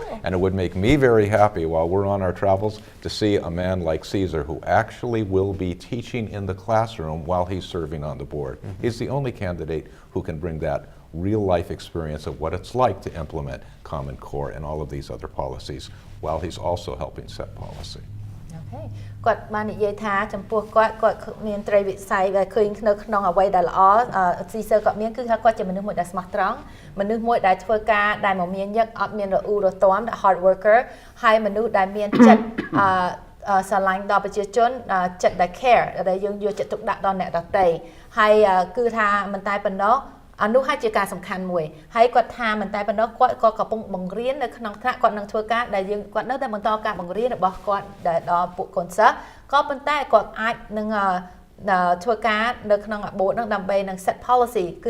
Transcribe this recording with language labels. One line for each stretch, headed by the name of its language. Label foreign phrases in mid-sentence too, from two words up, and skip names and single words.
English: And it would make me very happy while we're on our travels to see a man like Cesar, who actually will be teaching in the classroom while he's serving on the board. He's the only candidate who can bring that real-life experience of what it's like to implement Common Core and all of these other policies, while he's also helping set policy. Okay.
Khmer: គាត់បាននិយាយថាចំពោះគាត់មានត្រីវិស័យដែលឃើញនៅក្នុងអ្វីដែលល្អស៊ីសើគាត់មានគឺថាគាត់ជាមនុស្សមួយដែលស្មោះត្រង់មនុស្សមួយដែលធ្វើការដែលមមាញឹកអត់មានរអ៊ូរទាំ
English: hard worker
Khmer: ហើយមនុស្សដែលមានចិត្តស្រឡាញ់ដល់ប្រជាជនចិត្តដែល care ដែលយើងយកចិត្តទុកដាក់ដល់អ្នកដទៃហើយគឺថាមិនតែ ប៉ុណ្ណោះអានោះហើយជាការសំខាន់មួយហើយគាត់ថាមិនតែប៉ុណ្ណោះគាត់ក៏កំពុងបង្រៀននៅក្នុងថ្នាក់គាត់នឹងធ្វើការដែលយើងគាត់នៅតែបន្តការបង្រៀនរបស់គាត់ដល់ពួកកូនសិស្សក៏ប៉ុន្តែគាត់អាចនឹងធ្វើការនៅក្នុងបូតនឹងដើម្បីនឹង
English: set policy
Khmer: គឺ